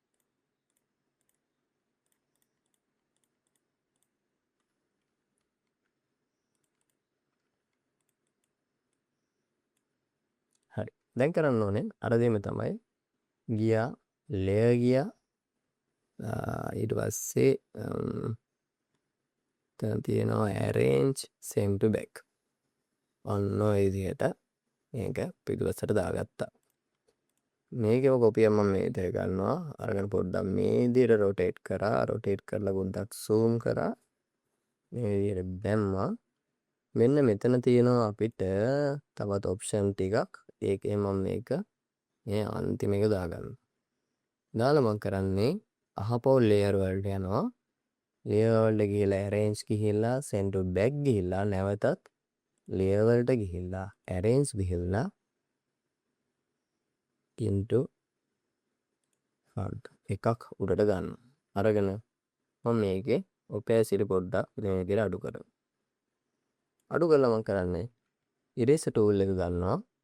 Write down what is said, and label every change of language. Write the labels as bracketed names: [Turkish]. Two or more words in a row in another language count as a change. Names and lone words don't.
[Sinhala] හරි. දැන් කරන්න ඕනේ අර දෙම තමයි ගියා ලේයර් ගියා ඊට පස්සේ එතන තියෙනවා [English] arrange send to back. [Sinhala] ඔන්න ඔය විදිහට මේක පිටුපස්සට දාගත්තා. මේකේම කොපියක් මම මේ විදිහට ගන්නවා. අරගෙන පොඩ්ඩක් මේ විදිහට rotate කරා. rotate කරලා පොඩ්ඩක් zoom කරා. මේ විදිහට දැම්මා. මෙන්න මෙතන තියෙනවා අපිට තවත් option ටිකක්. ඒකේ මම මේක මේ අන්තිම එක දාගන්නවා. දාලා මම කරන්නේ අහපොව layer වලට යනවා. layer වලට ගිහලා arrange ගිහිල්ලා [English] send to back [Sinhala] ගිහිල්ලා නැවතත් layer වලට ගිහිල්ලා arrange ගිහිල්ලා [English] into front [Sinhala] එකක් උඩට ගන්නවා. අරගෙන මම මේකේ opacity පොඩ්ඩක් මේ විදිහට අඩු කරනවා. අඩු කරලා මම කරන්නේ eraser tool එක ගන්නවා.